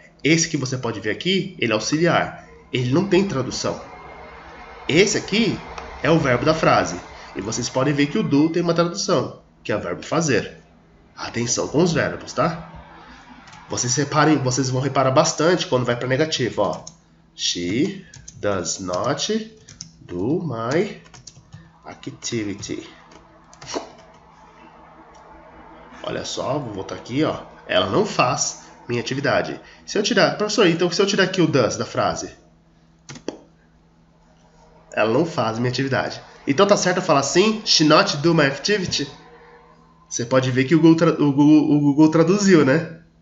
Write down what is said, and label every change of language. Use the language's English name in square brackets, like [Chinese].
[Portuguese] Esse que você pode ver aqui, ele é auxiliar. Ele não tem tradução. Esse aqui é o verbo da frase. E vocês podem ver que o do tem uma tradução, que é o verbo fazer. Atenção com os verbos, tá? Vocês vão reparar bastante quando vai para negativo, ó. [English] She does not do my activity. [Portuguese] Olha só, vou voltar aqui, ó. Ela não faz minha atividade. Se eu tirar, professor, então se eu tirar aqui o does da frase, ela não faz minha atividade. Então tá certo eu falar assim, [English] she not do my activity? [Portuguese] Você pode ver que o Google traduziu, né?